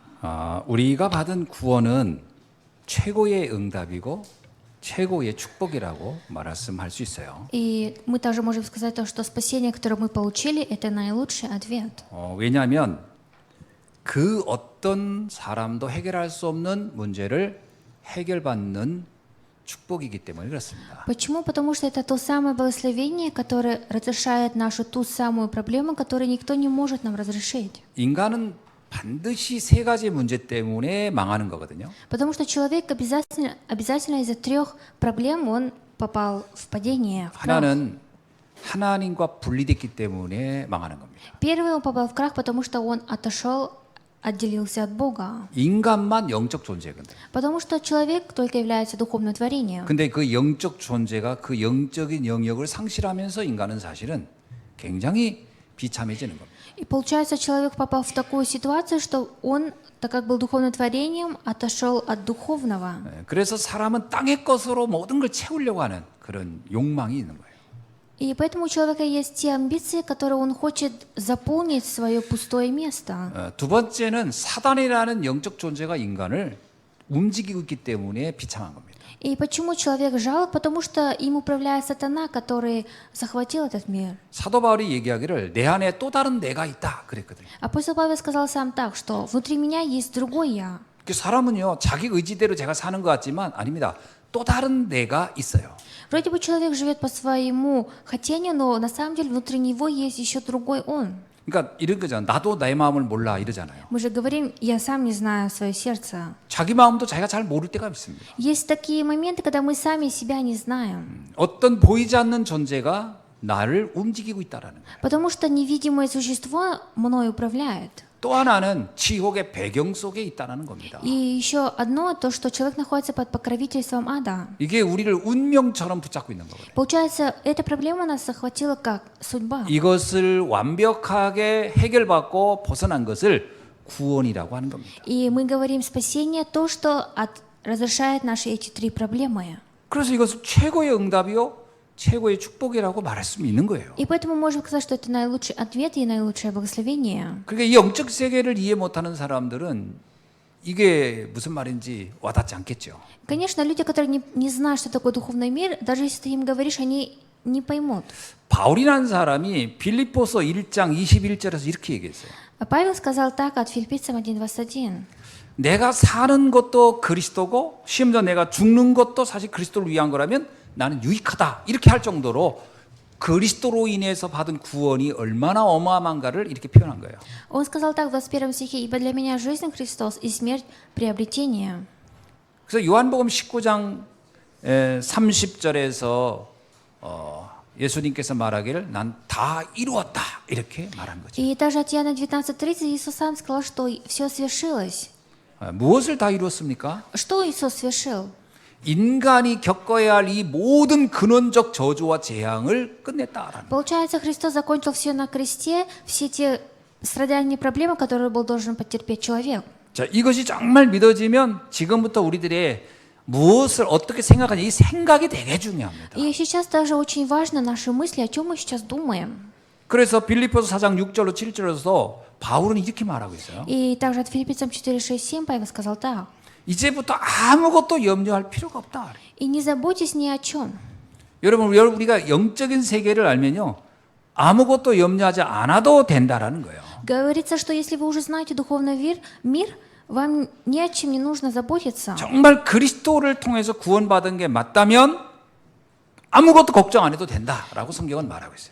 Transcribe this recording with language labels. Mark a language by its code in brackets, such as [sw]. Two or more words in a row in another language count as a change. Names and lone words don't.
[ko] 우리가 받은 구원은 최고의 응답이고 최고의 축복이라고 말씀할 수 있어요. [ru] И мы также можем сказать то, что спасение, которое мы получили, это наилучший ответ. [ko] 왜냐하면 그 어떤 사람도 해결할 수 없는 문제를 해결받는 축복이기 때문에 그렇습니다. [ru] Почему? Потому что это то самое благословение, которое разрешает нашу ту самую проблему, которую никто не может нам разрешить. [ko] 인간은 반드시 세 가지 문제 때문에 망하는 거거든요. [ru] Потому что человек обязательно из-за 3 проблем он попал в падение, в крах. [ko] 하나는 하나님과 분리됐기 때문에 망하는 겁니다. [ru] Первый он попал в крах, потому что он отделился от Бога. [ko] 인간만 영적 존재거든요. [ru] Потому что человек только является духовным творением. [ko] 근데 그 영적 존재가 그 영적인 영역을 상실하면서 인간은 사실은 굉장히 비참해지는 겁니다. [ru] И получается, человек попал в такую ситуацию, что он, так как был духовным творением, отошел от духовного. [ko] 그래서 사람은 땅의 것으로 모든 걸 채우려고 하는 그런 욕망이 있는 거예요. [ru] И поэтому у человека есть те амбиции, которые он хочет заполнить свое пустое место. [ko] 두 번째는 사단이라는 영적 존재가 인간을 움직이고 있기 때문에 비참한 겁니다. [ru] И почему человек жалок? Потому что им управляет сатана, который захватил этот мир. [ko] 사도 바울이 얘기하기를 내 안에 또 다른 내가 있다 그랬거든요. [ru] Апостол Павел сказал сам так, что внутри меня есть другой я. [ko] 사람은요 자기 의지대로 제가 사는 것 같지만 아닙니다. 또 다른 내가 있어요. [ru] Вроде бы человек живет по своему хотению, но на самом деле внутри него есть еще другой он. [ko] 그러니까 이런 거잖아. 나도 나의 마음을 몰라 이러잖아요. [ru] Мы же говорим, я сам не знаю свое сердце. [ko] 자기 마음도 자기가 잘 모를 때가 있습니다. [ru] Есть такие моменты, когда мы сами себя не знаем. [ko] 어떤 보이지 않는 존재가 나를 움직이고 있다라는 거예요. [ru] Потому что невидимое существо мной управляет. [ko] 또 하나는 지옥의 배경 속에 있다는 겁니다. [ru] И еще одно, то, что человек находится под покровительством ада. [ko] 이게 우리를 운명처럼 붙잡고 있는 거거든요. [ru] Получается, эта проблема нас захватила как судьба. [ko] 이것을 완벽하게 해결받고 벗어난 것을 구원이라고 하는 겁니다. [ru] И мы говорим спасение, то, что разрешает наши эти 3 проблемы. [ko] 그래서 이것을 최고의 응답이요, 최고의 축복이라고 말할 수 있는 거예요. [ru] И поэтому мы можем сказать, что это наилучший ответ и наилучшее благословение. [ko] 그러니까 이 영적 세계를 이해 못하는 사람들은 이게 무슨 말인지 와닿지 않겠죠. [ru] Конечно, люди, которые не знают, что такое духовный мир, даже если ты им говоришь, они не поймут. [ko] 바울이라는 사람이 빌립보서 1장 21절에서 이렇게 얘기했어요. [ru] Павел сказал так от Филиппийцам 1:21. [ko] 내가 사는 것도 그리스도고 심지어 내가 죽는 것도 사실 그리스도를 위한 거라면 나는 유익하다 이렇게 할 정도로 그리스도로 인해서 받은 구원이 얼마나 어마어마한가를 이렇게 표현한 거예요. [ru] Он сказал так в 21 стихе: «Ибо для меня жизнь Христос и смерть приобретение». [ko] 그래서 요한복음 19장 30절에서 예수님께서 말하기를 난 다 이루었다 이렇게 말한 거죠. [ru] И даже от Иоанна 19:30 Иисус сам сказал, что все свершилось. [ko] 무엇을 다 이루었습니까? [ru] Что Иисус совершил? [ko] 인간이 겪어야 할 이 모든 근원적 저주와 재앙을 끝냈다라는. [ru] Получается, Христос закончил все на кресте, все те страдания и проблемы, которые был должен потерпеть человек. [ko] 자, 이것이 정말 믿어지면 지금부터 우리들의 무엇을 어떻게 생각하냐 이 생각이 되게 중요합니다. [ru] И сейчас даже очень важно наши мысли, о чем мы сейчас думаем. [ko] 그래서 빌립보서 4장 6절로 7절에서 바울은 이렇게 말하고 있어요. [ru] И также от Филиппийцам 4:6-7 Павел сказал так: [ko] 이제부터 아무것도 염려할 필요가 없다. [ru] «И не заботьтесь ни о чем». [ko] 여러분 우리가 영적인 세계를 알면요. 아무것도 염려하지 않아도 된다라는 거예요. [ru] Говорится, что если вы уже знаете духовный мир, вам ни о чем не нужно заботиться. [ko] 정말 그리스도를 통해서 구원받은 게 맞다면 아무것도 걱정 안 해도 된다라고 성경은 말하고 있어요.